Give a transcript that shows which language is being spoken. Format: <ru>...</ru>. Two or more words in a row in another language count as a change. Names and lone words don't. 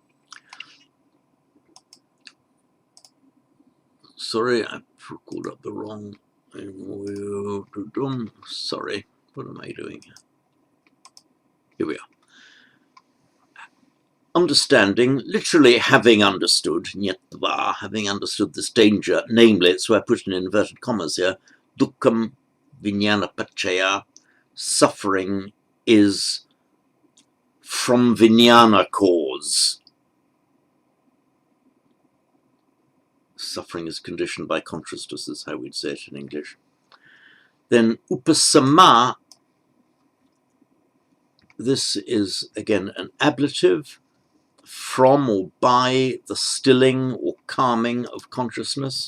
<en>Sorry, I called up the wrong. Sorry, what am I doing here? Here we are. Understanding, literally having understood, nyatva, having understood this danger, namely, so I put in inverted commas here,</en> <pi>dukkham vijnana paccaya,</pi> <en>suffering is from vijnana cause. Suffering is conditioned by consciousness, is how we'd say it in English. Then upasama, this is again an ablative, from or by the stilling or calming of consciousness.</en>